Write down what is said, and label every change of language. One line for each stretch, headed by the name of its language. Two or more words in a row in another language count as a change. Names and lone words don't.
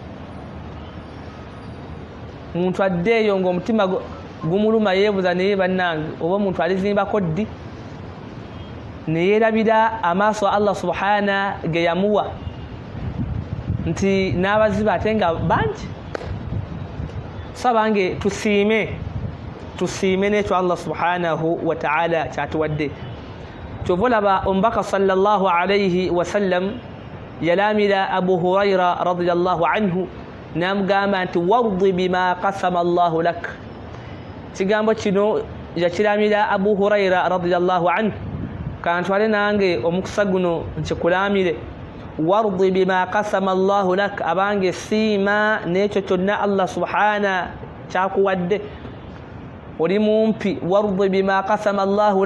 Ganda: muntu addeeyo ng'omutima gumuluma yeebuza naye bannange oba omuntu alizimbako ddi ne yeerabira amaaso
Arabic: الله سبحانه
Ganda: ge yamuwa nti n'abaziba ate nga bangi sabange tusiime n'ekyo
Arabic: الله سبحانه وتعالى
Ganda: kyatuwadde kyova olaba omubaka
Arabic: صلى الله عليه وسلم
Ganda: yalamira Abu Hurayra
Arabic: رضي الله عنه
Ganda: namugamba nti
Arabic: وارض بما قسم الله لك
Ganda: kigambo kino yakiramira Abu Hurayra
Arabic: رضي الله عنه
Ganda: kantwale nange omukisa guno nkikulamire
Arabic: وارض بما قسم الله لك
Ganda: abange siima n'ekyo kyonna
Arabic: الله سبحانه
Ganda: kyakuwadde oli mumpi
Arabic: وارض بما قسم الله